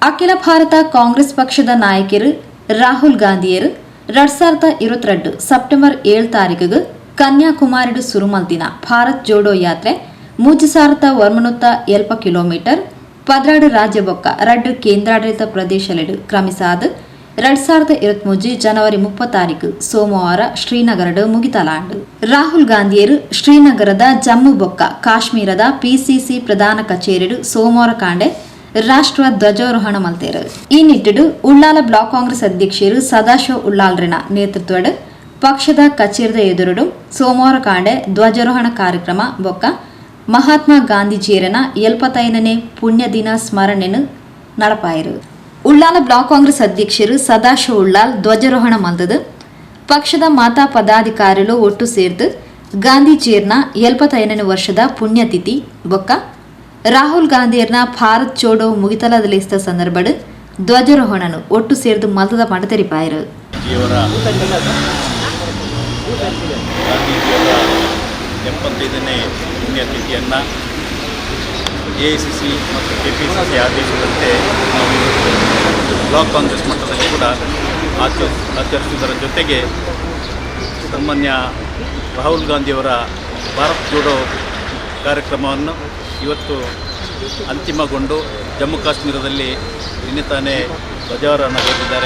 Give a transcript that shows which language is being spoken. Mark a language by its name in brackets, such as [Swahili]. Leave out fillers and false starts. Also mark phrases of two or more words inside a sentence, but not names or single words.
[Tulu] ಅಖಿಲ ಭಾರತ ಕಾಂಗ್ರೆಸ್ ಪಕ್ಷದ ನಾಯಕರು ರಾಹುಲ್ ಗಾಂಧಿಯರು 2022 ಸೆಪ್ಟೆಂಬರ್ 7 ತಾರೀಕಿಗೆ ಕನ್ಯಾಕುಮಾರಿಡು ಸುರುಮಲ್ದಿನ ಭಾರತ್ ಜೋಡೋ ಯಾತ್ರೆ 3,140 ಕಿಲೋಮೀಟರ್ 16 ರಾಜ್ಯ ಬೊಕ್ಕ 2 ಕೇಂದ್ರಾಡಳಿತ ಪ್ರದೇಶಲೆಡು ಕ್ರಮಿಸಾದ 2023 ಜನವರಿ 30 ತಾರೀಕು ಸೋಮವಾರ ಶ್ರೀನಗರಡು ಮುಗಿತಲಾಂಡು. ರಾಹುಲ್ ಗಾಂಧಿಯರು ಶ್ರೀನಗರದ ಜಮ್ಮು ಬೊಕ್ಕ ಕಾಶ್ಮೀರದ ಪಿಸಿಸಿ ಪ್ರಧಾನ ಕಚೇರಿಡು ಸೋಮವಾರ ಕಾಂಡೆ ರಾಷ್ಟ್ರ ಧ್ವಜಾರೋಹಣ ಮಲ್ತೇರು. ಈ ನಿಟ್ಟಿಡು ಉಳ್ಳಾಲ ಬ್ಲಾಕ್ ಕಾಂಗ್ರೆಸ್ ಅಧ್ಯಕ್ಷರು ಸದಾಶಿವ ಉಳ್ಳಾಲ್ರನ ನೇತೃತ್ವಡ್ ಪಕ್ಷದ ಕಚೇರಿದ ಎದುರುಡು ಸೋಮವಾರ ಕಾಂಡೆ ಧ್ವಜಾರೋಹಣ ಕಾರ್ಯಕ್ರಮ ಬೊಕ್ಕ ಮಹಾತ್ಮ ಗಾಂಧೀಜಿಯರನ 75ನೇ ಪುಣ್ಯ ದಿನ ಸ್ಮರಣೆನು ನಡಪಾಯಿರು. ಉಳ್ಳಾಲ ಬ್ಲಾಕ್ ಕಾಂಗ್ರೆಸ್ ಅಧ್ಯಕ್ಷರು ಸದಾಶಿವ ಉಳ್ಳಾಲ್ ಧ್ವಜಾರೋಹಣ ಮಲ್ತದು ಪಕ್ಷದ ಮಾತಾ ಪದಾಧಿಕಾರಿಗಳು ಒಟ್ಟು ಸೇರ್ದು ಗಾಂಧೀಜಿಯರ್ನ 75ನೇ ವರ್ಷದ ಪುಣ್ಯತಿಥಿ ಬೊಕ್ಕ ರಾಹುಲ್ ಗಾಂಧಿಯರ್ನ ಭಾರತ್ ಜೋಡೋ ಮುಗಿತಲದಲ್ಲಿಸ್ತ ಸಂದರ್ಭಡ್ ಧ್ವಜಾರೋಹಣನು ಒಟ್ಟು ಸೇರ್ದು ಮಲ್ತದ ಪಂಡ ತೆರಿಪಾಯಿರು. [Kannada] 75ನೇ ಪುಣ್ಯತಿಥಿಯನ್ನು ಎಐಸಿಸಿ ಮತ್ತು ಕೆಪಿಸಿಸಿ ಆದೇಶದಂತೆ ನಾವು ಬ್ಲಾಕ್ ಕಾಂಗ್ರೆಸ್ ಮಟ್ಟದಲ್ಲಿ ಕೂಡ ಆಚರಿಸುವುದರ ಜೊತೆಗೆ ಸಾಮಾನ್ಯ ರಾಹುಲ್ ಗಾಂಧಿಯವರ ಭಾರತ್ ಜೋಡೋ ಕಾರ್ಯಕ್ರಮವನ್ನು ಇವತ್ತು ಅಂತಿಮಗೊಂಡು ಜಮ್ಮು ಕಾಶ್ಮೀರದಲ್ಲಿ ನಿನ್ನೆ ತಾನೇ ಧ್ವಜಾರೋಹಣಗೊಳಿಸಿದ್ದಾರೆ.